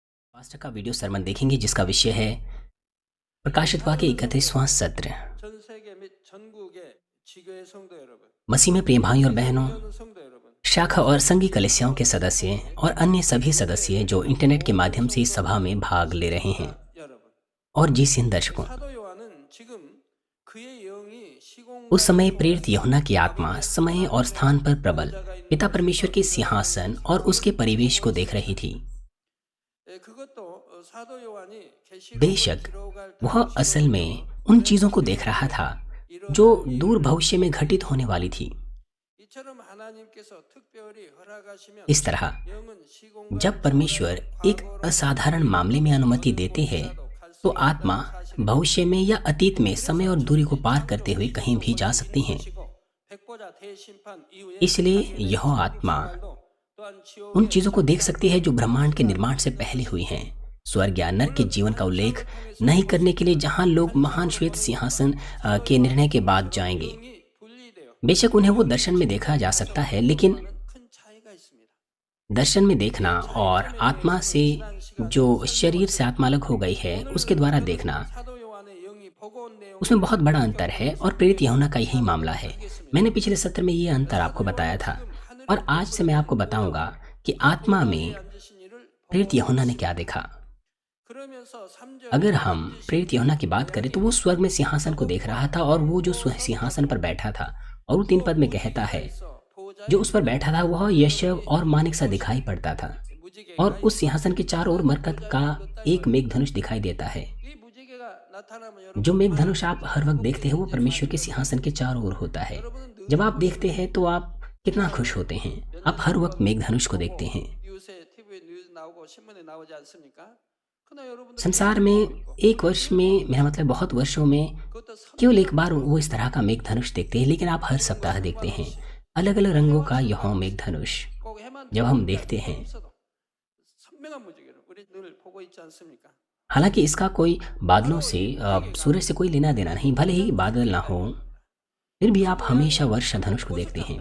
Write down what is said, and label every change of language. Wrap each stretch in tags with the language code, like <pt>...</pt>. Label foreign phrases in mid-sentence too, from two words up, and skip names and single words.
<hi>पास्टर का</hi> <en>video sermon</en> <hi>देखेंगे जिसका विषय है प्रकाशित वाक्य 31वां सत्र।</hi> <ko>전 세계 및 전국의 지교회 성도 여러분,</ko> <hi>मसीह में प्रिय भाई और बहनों,</hi> <ko>참여하는 성도 여러분,</ko> <hi>शाखा और संघी कलीसियाओं के सदस्य और अन्य सभी सदस्य जो इंटरनेट के माध्यम से इस सभा में भाग ले रहे हैं</hi> <ko>여러분.</ko> <hi>और जीसीएन दर्शकों।</hi> <ko>사도 요한은 지금 그의 영이</ko> <hi>उस समय प्रेरित</hi> <ko>시공간에</ko> <hi>यूहन्ना की आत्मा समय और स्थान पर प्रबल पिता परमेश्वर के सिंहासन और उसके परिवेश को देख रही थी।</hi> <ko>그것도 사도 요한이 계시록을</ko> <hi>बेशक</hi> <ko>기록할</ko> <hi>वह</hi> <ko>당시의</ko> <hi>असल में उन चीजों को देख रहा था जो दूर भविष्य में घटित होने वाली थी।</hi> <ko>이처럼 하나님께서 특별히 허락하시면</ko> <hi>इस तरह</hi> <ko>영은 시공간</ko> <hi>जब परमेश्वर एक असाधारण मामले में अनुमति देते हैं तो आत्मा भविष्य में या अतीत में समय और दूरी को पार करते हुए कहीं भी जा सकती हैं।</hi> <ko>백보자 대심판 이후에</ko> <hi>इसलिए यह आत्मा उन चीजों को देख सकती है जो ब्रह्मांड के निर्माण से पहले हुई हैं। स्वर्ग या नरक के जीवन का उल्लेख नहीं करने के लिए जहां लोग महान श्वेत सिंहासन के निर्णय के बाद जाएंगे।</hi> <ko>영이 분리돼요.</ko> <hi>बेशक उन्हें वो दर्शन में देखा जा सकता है, लेकिन</hi> <ko>큰 차이가 있습니다.</ko> <hi>दर्शन में देखना और आत्मा से जो शरीर से आत्मा अलग हो गई है उसके द्वारा देखना,</hi> <ko>사도 요한의 영이 보고 온 내용</ko> <hi>उसमें बहुत बड़ा अंतर है और प्रेरित यूहन्ना का यही मामला है। मैंने पिछले सत्र में ये अंतर आपको बताया था और आज से मैं आपको बताऊंगा कि आत्मा में</hi> <ko>앉으신 이를</ko> <hi>प्रेरित यूहन्ना ने क्या देखा।</hi> <ko>그러면서 3절</ko> <hi>अगर हम प्रेरित यूहन्ना की बात करें तो वो स्वर्ग में सिंहासन को देख रहा था और वो जो सिंहासन पर बैठा था, और वो 3 पद में कहता है जो उस पर बैठा था वह यशव और मानिक सा दिखाई पड़ता था और उस सिंहासन के चारों ओर मरकत का एक मेघधनुष दिखाई देता है।</hi> <ko>이 무지개가 나타나면 여러분</ko> <hi>जो मेघधनुष आप हर वक्त देखते हैं वो परमेश्वर के सिंहासन के चारों ओर होता है। जब आप देखते हैं तो आप कितना खुश होते हैं। आप हर वक्त मेघधनुष को देखते हैं।</hi> <ko>뉴스에 TV에 뉴스 나오고 신문에 나오지 않습니까? 그러나 여러분들</ko> <hi>संसार में एक वर्ष में, मेरा मतलब बहुत वर्षों में</hi> <ko>그것도</ko> <hi>केवल एक बार वो इस तरह का मेघधनुष देखते हैं, लेकिन आप हर सप्ताह देखते हैं अलग अलग रंगों का यह मेघधनुष।</hi> <ko>꼭 해만</ko> <hi>जब हम देखते हैं,</hi> <ko>없어도 선명한 무지개를 우리 늘 보고 있지 않습니까?</ko> <hi>हालांकि इसका कोई बादलों से सूरज से कोई लेना देना नहीं, भले ही बादल ना हो फिर भी आप हमेशा वर्षा धनुष को देखते हैं।</hi>